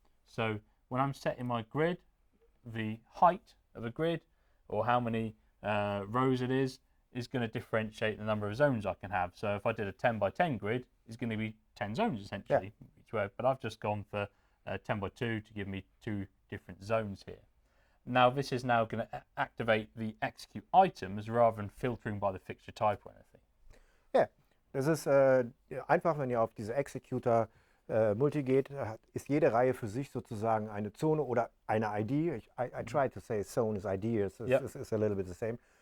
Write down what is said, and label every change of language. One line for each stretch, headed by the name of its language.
English: So when I'm setting my grid, the height of a grid, or how many rows it is going to differentiate the number of zones I can have. So if I did a 10 by 10 grid, it's going to be 10 zones essentially each way. But I've just gone for 10 by 2 to give me 2 different zones here. Now this is now going to activate the execute items rather than filtering by the fixture type or anything.
German: Ja, das ist einfach, wenn ihr auf diese Executor Multi geht, ist jede Reihe für sich sozusagen eine Zone oder eine ID.
English: I try to say zone is ID, it's a little bit the same.